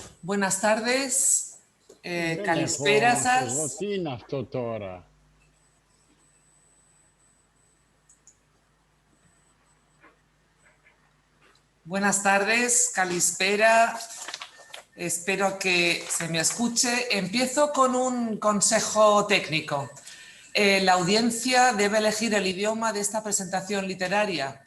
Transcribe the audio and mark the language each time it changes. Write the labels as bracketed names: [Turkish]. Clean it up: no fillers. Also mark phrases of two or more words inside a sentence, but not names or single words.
[Spanish] Buenas tardes, [Greek] Δεν καλησπέρα έχω σας. εγώ. Τι είναι αυτό τώρα? [Spanish] Buenas tardes, calispera. Espero que se me escuche. Empiezo con un consejo técnico. La audiencia debe elegir el idioma de esta presentación literaria.